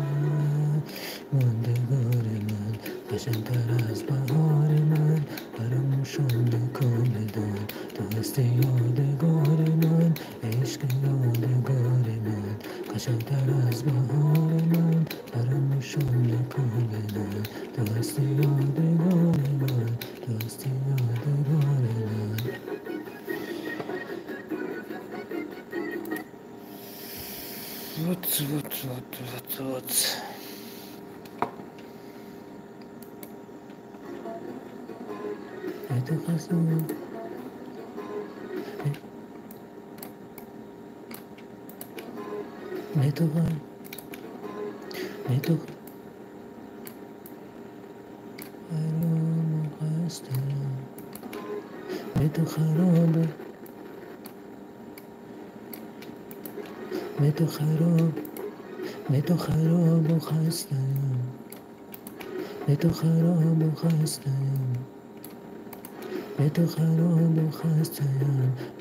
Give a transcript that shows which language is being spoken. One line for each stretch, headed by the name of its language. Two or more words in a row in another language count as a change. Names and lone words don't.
Persian: ماندگار من، قشنگتر از بهار من، فراموشم نکن بدان تو هستی یادگار من، عشق یادگار من، قشنگتر از بهار من، فراموشم نکن بدان تو هستی یادگار من، تو هستی یادگار من.
Russian: Вот. Это красиво.
Persian: Это خراب به تو خراب، به تو خراب و خستم، به تو خراب و خستم، به تو خراب و خستم.